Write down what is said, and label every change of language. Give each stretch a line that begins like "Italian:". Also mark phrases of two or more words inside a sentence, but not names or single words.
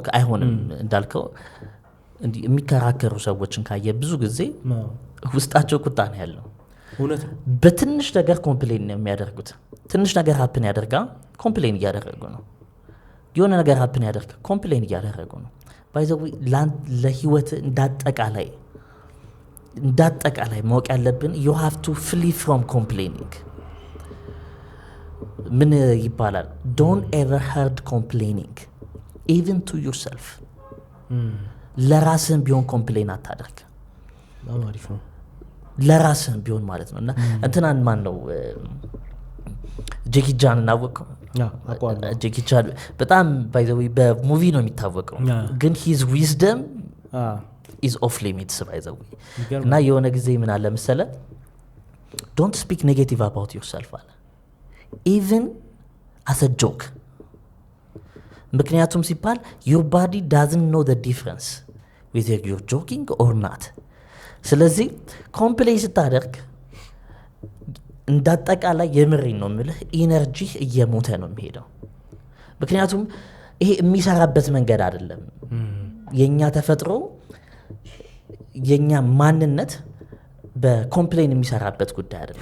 Amharic: አይሆንም። እንዳልከው እንዲህ የሚከራከሩ ሰዎችን ካየ ብዙ ጊዜ ውስጣቸው ቁጣ ነው ያለው። በትንሽ ነገር ኮምፕሌን ነው የሚያደርጉት። ትንሽ ነገር ሀፕን ያደርጋ ኮምፕሌን እያደረጉ ነው። የሆነ ነገር ሀፕን ያደርጋ ኮምፕሌን እያደረጉ ነው።
English: by the way
Amharic: ለህይወት እንዳጠቃላይ ማወቅ ያለብን
English: you have to flee from complaining።
Amharic: ምን ይባላል?
English: don't ever heard complaining even to yourself።
Amharic: ለራስህም ቢሆን ኮምፕሌን አታደርግ። አሪፍ ነው። ለራስህም ቢሆን ማለት ነው። እና እንትናን ማን ነው ጄኪ ቻን እናወቀው? ጄኪ ቻን በጣም
English: by the way
Amharic: በሙቪ ነው የሚታወቀው፣ ግን
English: his wisdom is off limits by the way።
Amharic: እና የሆነ ጊዜ ምን አለ መሰለ?
English: don't speak negative about yourself አለ even as a joke።
Amharic: ምክንያቱም ሲባል
English: your body doesn't know the difference whether you're joking or not።
Amharic: ስለዚህ ኮምፕሌን ስታደርግ እንዳጠቃላይ የምሬን ነው የምልህ ኢነርጂ እየሞተ ነው የሚሄደው። ምክንያቱም ይሄ የሚሰራበት መንገድ አይደለም። የኛ ተፈጥሮ የኛ ማንነት በኮምፕሌን የሚሰራበት ጉዳይ አይደለም።